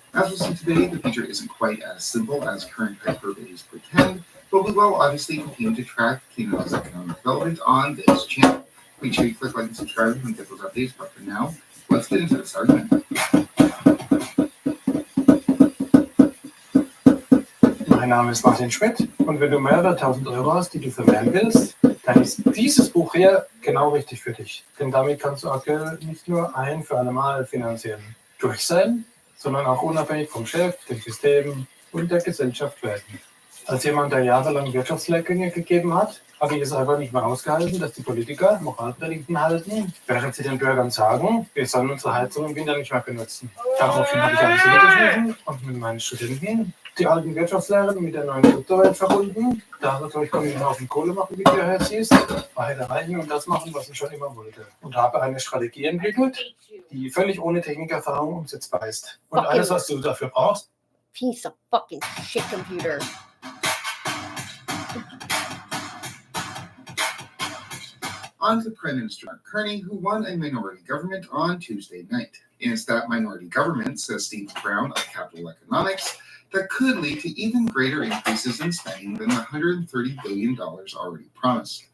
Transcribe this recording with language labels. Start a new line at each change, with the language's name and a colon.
English: As we'll see today, the future isn't quite as simple as current hyperboles pretend, but we will obviously continue to track Canada's economic development on this channel. Make sure you click like and subscribe and get those updates, but for now, let's get into this argument.
German: Mein Name ist Martin Schmidt und wenn du mehrere tausend Euro hast, die du vermehren willst, dann ist dieses Buch hier genau richtig für dich. Denn damit kannst du aktuell nicht nur ein für alle Mal finanziell durch sein, sondern auch unabhängig vom Chef, dem System und der Gesellschaft werden. Als jemand, der jahrelang Wirtschaftslehrgänge gegeben hat, habe ich es einfach nicht mehr ausgehalten, dass die Politiker Moralpredigten halten, während sie den Bürgern sagen, wir sollen unsere Heizung im Winter nicht mehr benutzen. Daraufhin habe ich alles niedergeschrieben und mit meinen Studenten die alten Wirtschaftslehren mit der neuen Kryptowelt verbunden. Dadurch konnte ich einen Haufen Kohle machen, wie du hier siehst, weiter reichen und das machen, was ich schon immer wollte. Und habe eine Strategie entwickelt, die völlig ohne Technikerfahrung umsetzbar ist. Und alles, was du dafür brauchst,
English: piece of fucking shit computer. On to Prime Minister Mark Carney, who won a minority government on Tuesday night. And it's that minority government, says Stephen Brown of Capital Economics, that could lead to even greater increases in spending than the $130 billion already promised.